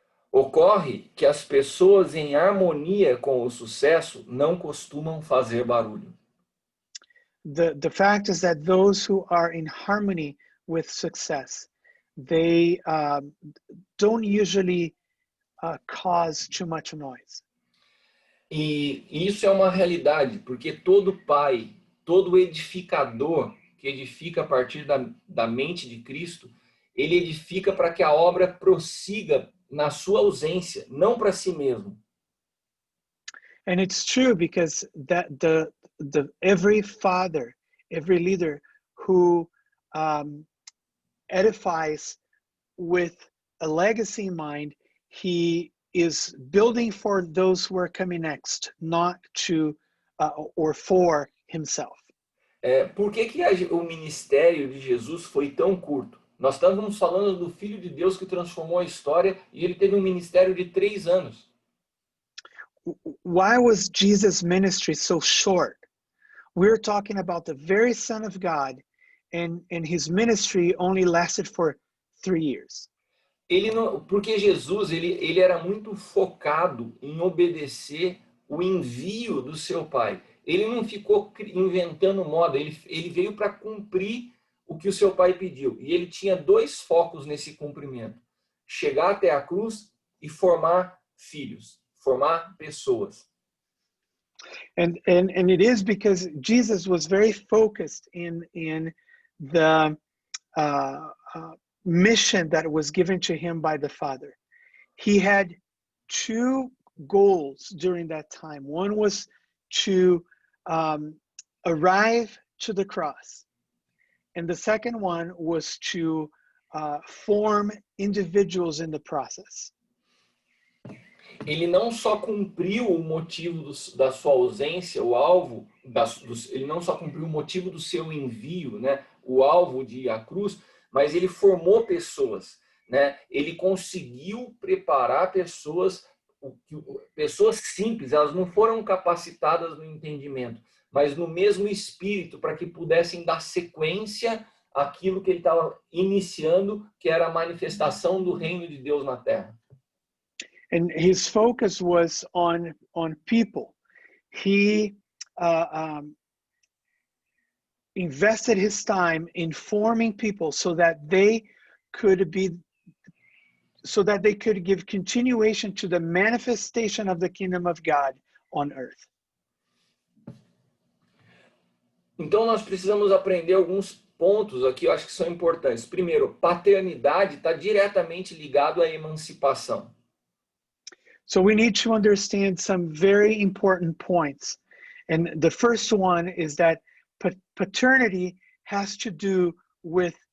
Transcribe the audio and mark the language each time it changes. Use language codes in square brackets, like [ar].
[pt] Ocorre que as pessoas em harmonia com o sucesso não costumam fazer barulho. [en] The fact is that those who are in harmony with success, they don't usually cause too much noise. [pt] E isso é uma realidade, porque todo pai, todo edificador que edifica a partir da mente de Cristo, ele edifica para que a obra prossiga na sua ausência, não para si mesmo. [en] And it's true because that every father, every leader who edifies with a legacy in mind, he is building for those who are coming next, not to or for himself. [pt] Por que o ministério de Jesus foi tão curto? Nós estamos falando do Filho de Deus que transformou a história e ele teve um ministério de 3 anos. [en] Why was Jesus' ministry so short? We're talking about the very Son of God, and his ministry only lasted for 3 years. [pt] Porque Jesus ele era muito focado em obedecer o envio do seu Pai. Ele não ficou inventando moda, ele veio para cumprir o que o seu Pai pediu. E ele tinha 2 focos nesse cumprimento: chegar até a cruz e formar filhos, formar pessoas. [en] And it is because Jesus was very focused in the mission that was given to him by the Father. He had 2 goals during that time. One was to arrive to the cross, and the second one was to form individuals in the process. [pt] Ele não só cumpriu o motivo da sua ausência, o alvo, ele não só cumpriu o motivo do seu envio, né, o alvo de ir à cruz, mas ele formou pessoas, né? Ele conseguiu preparar pessoas simples, elas não foram capacitadas no entendimento, mas no mesmo espírito, para que pudessem dar sequência àquilo que ele estava iniciando, que era a manifestação do reino de Deus na terra. [en] And his focus was on people. He invested his time in forming people so that they could give continuation to the manifestation of the kingdom of God on earth. [pt] Então nós precisamos aprender alguns pontos aqui, eu acho que são importantes. Primeiro, paternidade está diretamente ligado à emancipação. [en] So we need to understand some very important points. And the first one is that paternity has to do with